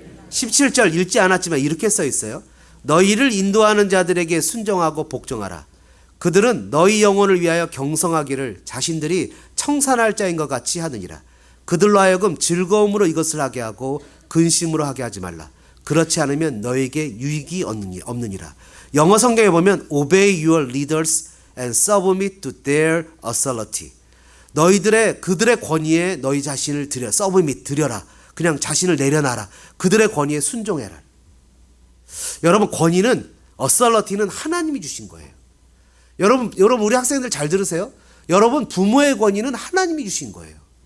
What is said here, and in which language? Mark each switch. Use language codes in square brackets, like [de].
[ko] 17절 읽지 않았지만 이렇게 써 있어요. 너희를 인도하는 자들에게 순종하고 복종하라. 그들은 너희 영혼을 위하여 경성하기를 자신들이 청산할 자인 것 같이 하느니라. 그들로 하여금 즐거움으로 이것을 하게 하고 근심으로 하게 하지 말라. 그렇지 않으면 너에게 유익이 없느니라. 영어 성경에 보면 [en] Obey your leaders and submit to their authority. [ko] 그들의 권위에 너희 자신을 드려라. 그냥 자신을 내려놔라. 그들의 권위에 순종해라. 여러분, 권위는 authority는 하나님이 주신 거예요. 여러분 우리 학생들 잘 들으세요. 여러분, 부모의 권위는 하나님이 주신 거예요.